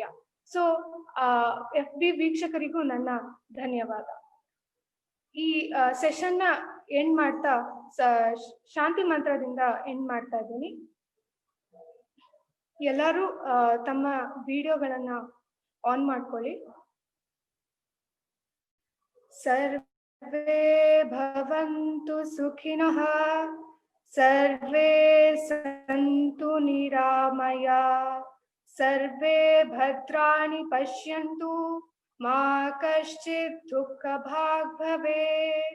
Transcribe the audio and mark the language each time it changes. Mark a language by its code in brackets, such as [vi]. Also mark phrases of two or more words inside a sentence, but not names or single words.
[kn] ಸೊ FB ವೀಕ್ಷಕರಿಗೂ ನನ್ನ ಧನ್ಯವಾದ. ಈ ಸೆಷನ್ನ ಎಂಡ್ ಮಾಡ್ತಾ ಶಾಂತಿ ಮಂತ್ರದಿಂದ ಎಂಡ್ ಮಾಡ್ತಾ ಇದ್ದೀನಿ. ಎಲ್ಲರೂ ತಮ್ಮ ವಿಡಿಯೋಗಳನ್ನ ಆನ್ ಮಾಡ್ಕೊಳ್ಳಿ. [sa] ಸರ್ವೇ ಭವಂತು ಸುಖಿನಃ, ಸರ್ವೇ ಸಂತು ನಿರಾಮಯ, ಸರ್ವೇ ಭದ್ರಾಣಿ ಪಶ್ಯಂತು, ಮಾ ಕಶ್ಚಿತ್ ದುಃಖ ಭಾಗ್ ಭವೇತ್.